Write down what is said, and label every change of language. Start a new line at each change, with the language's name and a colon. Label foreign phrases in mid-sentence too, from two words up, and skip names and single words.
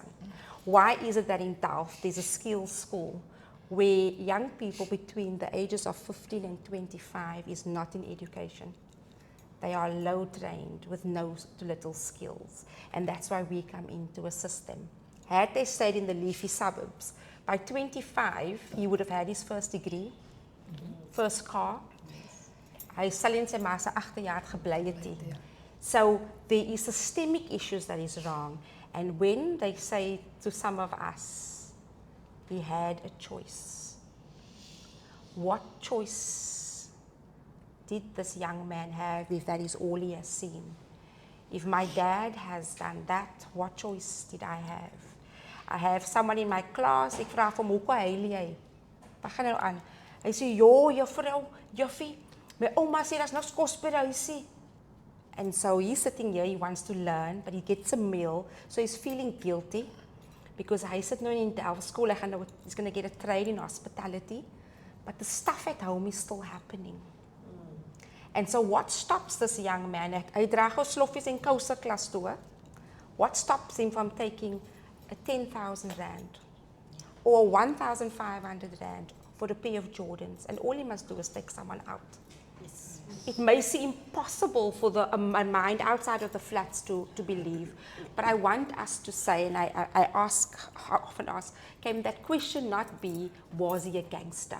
English: Why is it that in Delft there's a skills school where young people between the ages of 15 and 25 is not in education? They are low trained with no to little skills. And that's why we come into a system. Had they stayed in the leafy suburbs, by 25, he would have had his first degree, first car.
Afrikaans: Hy sal in sy ma se agterjaar gebly het.
English: So there is systemic issues that is wrong. And when they say to some of us, he had a choice. What choice did this young man have if that is all he has seen? If my dad has done that, what choice did I have? I have someone in my class,
Afrikaans: ek vra vir hom, hoekom huil jy? Wat gaan nou aan? Hy sê, juffrou, juffie, my ouma sê, daar's niks kos by die huisie.
English: And so he's sitting here, he wants to learn, but he gets a meal, so he's feeling guilty, because
Afrikaans: hy sit nou in Delft school,
English: he's going to get a trade in hospitality, but the stuff at home is still happening. And so what stops this young man?
Afrikaans: Hy dra gou sloffies en kouse klas toe.
English: What stops him from taking a 10,000 rand or 1,500 rand for a pair of Jordans, and all he must do is take someone out? Yes. It may seem impossible for a mind outside of the flats to believe, but I want us to say, and I often ask, can that question not be, was he a gangster?